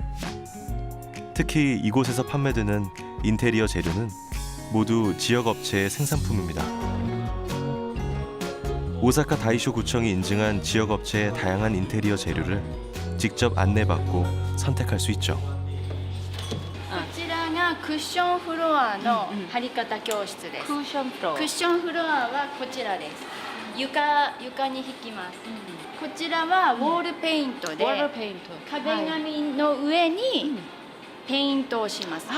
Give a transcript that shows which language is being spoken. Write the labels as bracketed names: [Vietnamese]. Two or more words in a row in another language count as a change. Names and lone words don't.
[Korean] 특히 이곳에서 판매되는 인테리어 재료는 모두 지역 업체의 생산품입니다. 오사카 다이쇼 구청이 인증한 지역 업체의 다양한 인테리어 재료를 직접 안내받고 선택할 수 있죠. [Japanese] こちらがクッションフロアの貼り方教室です。クッションフロアはこちらです。床に引きます。こちらはウォールペイントで壁紙の上にペイントをします。